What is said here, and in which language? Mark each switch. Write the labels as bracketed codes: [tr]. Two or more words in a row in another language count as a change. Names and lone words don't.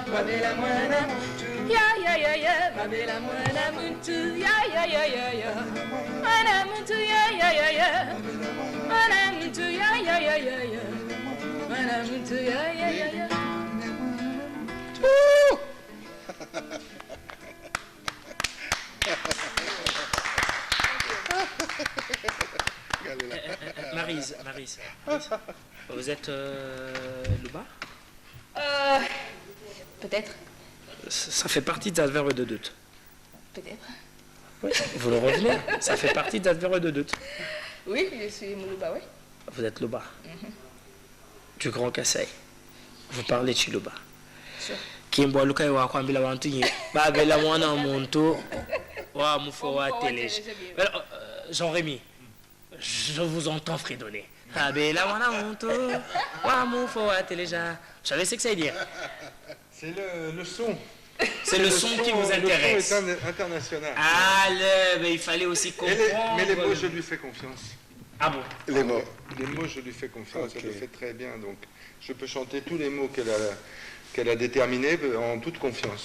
[lua] Babela mwana muntu, ya ya ya ya. Babela mwana muntu, ya ya ya ya ya. Mwana muntu, ya ya ya ya. Mwana muntu, ya ya ya ya ya. Mwana muntu, ya ya ya ya. [fr] Maryse, vous êtes Louba? Peut-être. Ça fait partie des adverbes de doute. Peut-être. Oui, vous le revenez, ça fait partie des adverbes de doute. Oui, je suis Moulouba, oui. Vous êtes Louba, du Grand Kassai. Vous parlez de Chiluba. [lua] Kimbo Lukai wa kwambila wantu nye babela mwana muntu wa mufo wa télé. [fr] Jean-Rémy, je vous entends fredonner. [lua] Babela mwana muntu wa mufo wa télé. [fr] Vous savez ce que ça veut dire? c'est le son. C'est le son qui vous intéresse. Le son est international. Ah, mais il fallait aussi comprendre. Mais les mots, je lui fais confiance. Ah bon? Les mots. Les mots, je lui fais confiance. Ok. Elle le fait très bien. Donc, je peux chanter tous les mots qu'elle a qu'elle a déterminé en toute confiance.